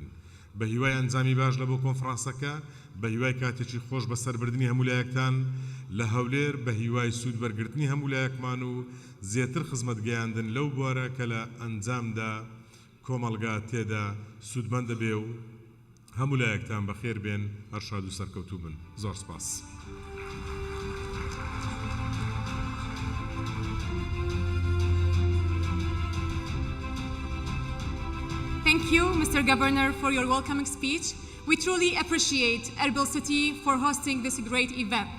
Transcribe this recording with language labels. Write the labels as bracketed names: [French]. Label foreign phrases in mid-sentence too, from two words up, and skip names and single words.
[Central Kurdish] بە هیوای ئەنجامی باش لە بۆ کۆنفرانسەکە بە هیوای کاتێکی خۆش بە سەربردنی هەموو لایەکتان لە هەولێر بە هیوای سوود بەرگرتنی هەموو لایەکمان و زیاتر خزمەت گەیاندن لەو بوارە کە لە ئەنجامدا کۆمەلگا تێدا سوودمەند دەبێ و هەموو لایەکتان بەخێر بێن هەر شاد و سەرکەوتوو بن. زۆر سپاس. [English] Thank you, Mr. Governor, for your welcoming speech. We truly appreciate Erbil City for hosting this great event.